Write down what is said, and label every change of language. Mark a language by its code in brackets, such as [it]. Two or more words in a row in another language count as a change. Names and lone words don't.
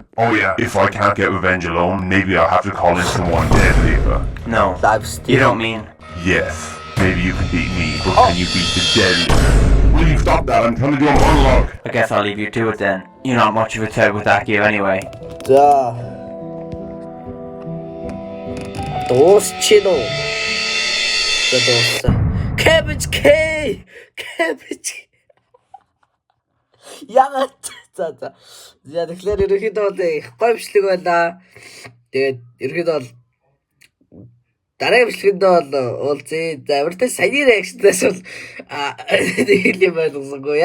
[en] Oh yeah, if I can't get revenge alone, maybe I'll have to call in someone deadlier. No, you don't mean... Yes, maybe you can beat me, but can you beat the deadlier? Will you stop that? I'm trying to do a monologue. I guess I'll leave you to it then. You're not much of a threat with that gear anyway. 자, 도스치노. 자, 캐비지 K, 캐비지. [mn] Ягаад за. За тэгэхээр ерөнхийдөө гоё бичлэг байна. Тэгээд ерөнхийдөө бол дараагийн бичлэгэнд бол уулзъя. За өөртөө саяны реакшнээс бол нэг юм байлгасангүй.